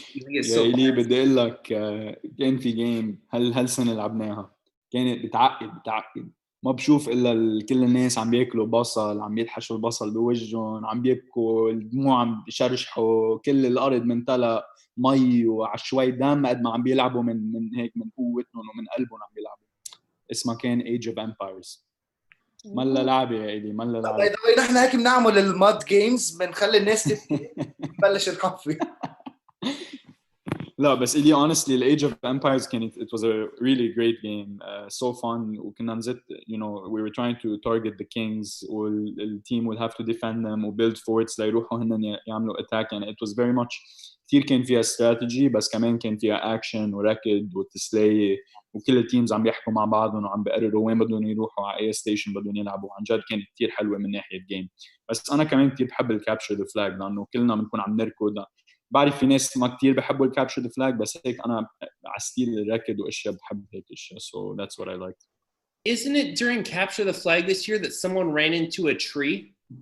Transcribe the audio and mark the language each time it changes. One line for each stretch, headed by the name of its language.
Arabic: يا إلي بدي اقول لك كان في جيم هالسنه لعبناها كانت بتعقد ما بشوف الا كل الناس عم بياكلوا بصل عم يلحشوا البصل بوجههم عم بيبكوا الدموع عم بيشرشحوا كل الارض ممتلأ مي وعلى شوي دم قد ما عم بيلعبوا من هيك من قوتهم ومن قلبهم عم بيلعبوا. اسمها كان Age of Empires. ملا لعبه يا إلي ملا لعبه. نحن هيك بنعمل الماد جيمز بنخلي الناس تبلش نحفي. لا بس إلي
English: honestly the Age of Empires
Arabic: كانت
English: it was a really great game so fun
Arabic: وكنا نزت
English: you know we were trying to target the kings
Arabic: والteam would have to defend them و
English: build forts
Arabic: ليروحوا هن يعملوا attack يعني
English: it was very much
Arabic: كتير كان فيها strategy بس كمان كان فيها action وركض وتسلية وكل التيمز عم بيحكوا مع بعضهم وعم بيقرروا وين بدهم يروحوا على اي ستيشن بدهم يلعبوا. عن جد كانت كتير حلوة من ناحية جيم. بس أنا كمان كتير بحب الكابتشر ذا فلاج لأنه كلنا بنكون عم نركض. بعرف في ناس ما كتير بحبوا الكابتشر ذا فلاج بس هيك أنا على ستيل الركض وأشياء بحب هيك أشياء
English: so that's what I liked. Isn't it during Capture the Flag this year that someone ran into a tree?